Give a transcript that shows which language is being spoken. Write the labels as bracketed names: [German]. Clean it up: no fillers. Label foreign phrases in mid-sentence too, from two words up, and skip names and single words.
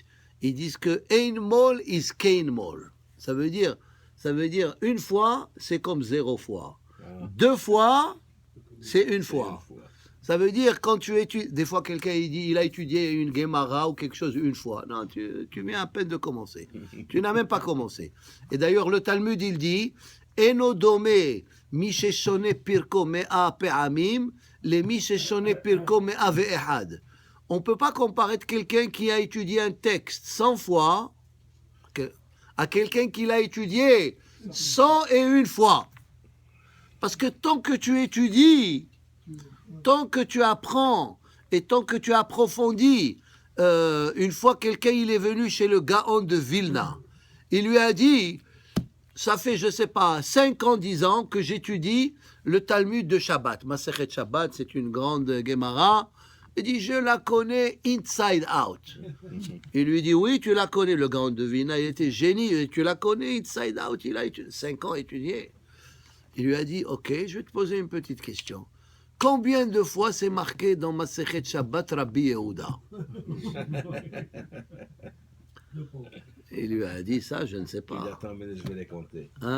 [French] Ils disent que [Yiddish] איין מאל איז קיין מאל. [French] Ça veut dire une fois, c'est comme 0 fois. 2 fois, c'est une fois. Ça veut dire quand tu étudies, des fois quelqu'un il a étudié une Gemara ou quelque chose une fois. Non, tu viens à peine de commencer. Tu n'as même pas commencé. Et d'ailleurs le Talmud il dit [Hebrew] אינו דומה מי ששונה פרקו מאה פעמים למי ששונה פרקו מאה ואחד. [French] On ne peut pas comparer quelqu'un qui a étudié un texte 100 fois à quelqu'un qui l'a étudié 101 fois. Parce que tant que tu étudies, tant que tu apprends et tant que tu approfondis, une fois quelqu'un il est venu chez le Gaon de Vilna, il lui a dit, ça fait je ne sais pas 5 ans, 10 ans que j'étudie le Talmud de Shabbat. Masechet Shabbat, c'est une grande Gemara. Il dit, je la connais [English] inside out. [French] Il lui dit, oui, tu la connais. Le Gaon de Vilna, il était génie. Tu la connais [English] inside out. [French] Il a 5 ans étudié. Il lui a dit, ok, je vais te poser une petite question. Combien de fois c'est marqué dans Masechet Shabbat Rabbi Yehuda? Il lui a dit ça, je ne sais pas. Il attend, mais je vais les compter.